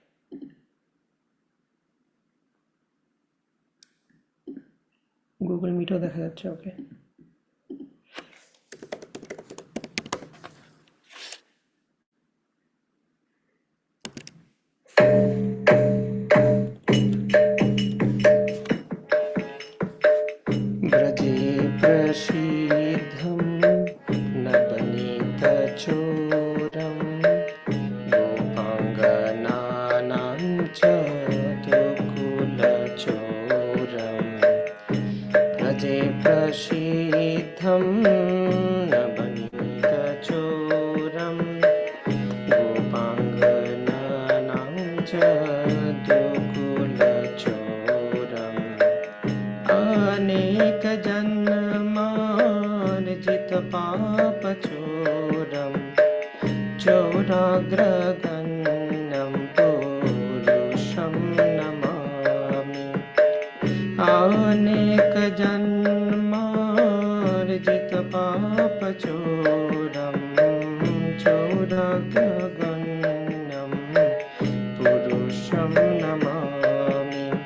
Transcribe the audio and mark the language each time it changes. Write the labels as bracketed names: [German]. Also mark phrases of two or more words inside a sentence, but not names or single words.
[Bangla] গুগল মিটও দেখা যাচ্ছে, ওকে। [Sanskrit] ব্রজে প্রসিদ্ধম নবনীতচোরম গোপাঙ্গনানাং চ দুকুলচোরম। ব্রজে প্রসিদ্ধম নবনীতচোরম গোপাঙ্গনানাং চ দুকুলচোরম। अनेक जन्मार्जित पाप चोरम चोराग्रगण्यं पुरुषं नमामि। अनेक जन्मार्जित पाप चोरम चोराग्रगण्यं पुरुषं नमामि।